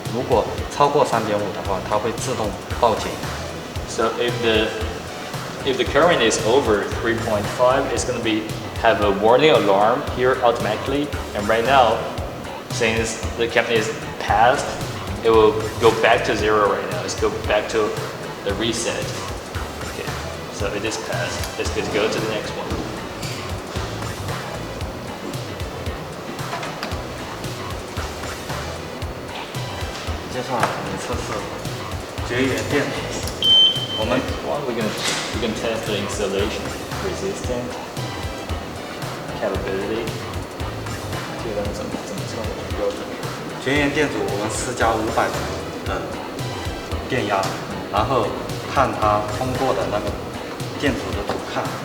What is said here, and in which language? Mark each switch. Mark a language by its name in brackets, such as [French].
[Chinese] 如果超过3.5的话，它会自动报警。 [English] So if the current is over 3.5, it's going to have a warning alarm here automatically. And right now, since the company is passed, it will go back to 0 right now. Let's go back to the reset. Okay, so it is passed. Let's go to the next one. [Chinese] 接下来我们测试绝缘电阻。我们 [English] we're gonna test the insulation resistance capability. [Chinese] 这个怎么测的标准？绝缘电阻我们施加500伏的电压，然后看它通过的那个电阻的阻抗。